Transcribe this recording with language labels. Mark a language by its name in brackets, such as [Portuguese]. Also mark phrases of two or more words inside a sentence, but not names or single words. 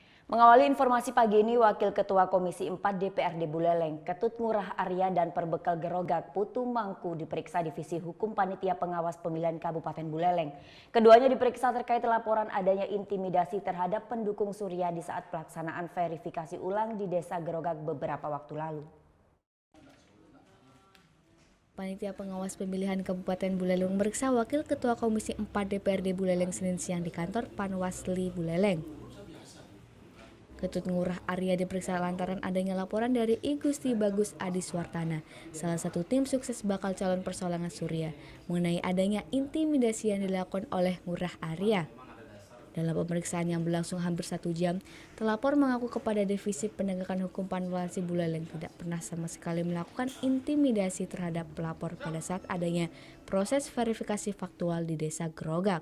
[Indonesian] Mengawali informasi pagi ini, Wakil Ketua Komisi 4 DPRD Buleleng, Ketut Ngurah Arya dan Perbekal Gerogak Putu Mangku diperiksa Divisi Hukum Panitia Pengawas Pemilihan Kabupaten Buleleng. Keduanya diperiksa terkait laporan adanya intimidasi terhadap pendukung Surya di saat pelaksanaan verifikasi ulang di Desa Gerogak beberapa waktu lalu. Panitia Pengawas Pemilihan Kabupaten Buleleng memeriksa Wakil Ketua Komisi 4 DPRD Buleleng Senin siang di kantor Panwasli Buleleng. Ketut Ngurah Arya diperiksa lantaran adanya laporan dari I Gusti Bagus Adi Swartana, salah satu tim sukses bakal calon persoalangan Surya, mengenai adanya intimidasi yang dilakukan oleh Ngurah Arya. Dalam pemeriksaan yang berlangsung hampir 1 jam, terlapor mengaku kepada Divisi Penegakan Hukum Panwasli Buleleng tidak pernah sama sekali melakukan intimidasi terhadap pelapor pada saat adanya proses verifikasi faktual di Desa Gerogak.